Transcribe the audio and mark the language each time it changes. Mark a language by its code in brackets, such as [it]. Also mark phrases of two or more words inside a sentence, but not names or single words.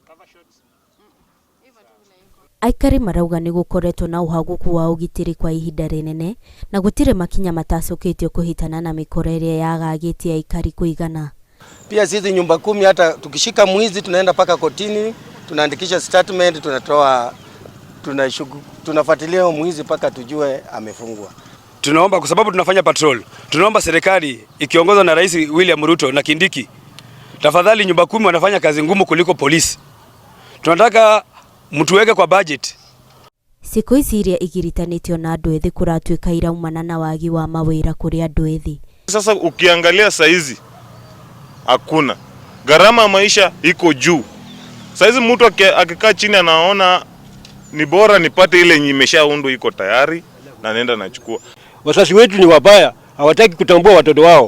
[ki] Aikari marauga nĩ gũkoretwo na ũhaguku wa ũgitĩri kwa ihinda rĩnene na gũtirĩ makinya matacũkĩtio kũhitana na mĩkora ĩrĩa yagagĩtie aikari kuigana. [sw] Pia sisi nyumba 10 hata tukishika mwizi tunaenda paka kotini, tunaandikisha statement, tunafuatilia mwizi paka tujue amefungwa. Tunaomba kwa sababu tunafanya patrol. Tunaomba serikali ikiongozwa na Rais William Ruto na Kindiki, tafadhali nyumba 10 wanafanya kazi ngumu kuliko polisi. Tunataka mtu weke kwa budget. [ki] Siku ici iria igiritanĩtio na andũ ethĩ kũratuĩka iraumana na waagi wa mawĩra kũrĩ andũ ethĩ. [sw] Sasa ukiangalia saizi hakuna. Gharama maisha iko juu. Saizi mtu akikaa chini anaona ni bora nipate ile imeshaundwa iko tayari na nenda nachukua. Wazazi wetu ni wabaya, hawataki kutambua watoto wao.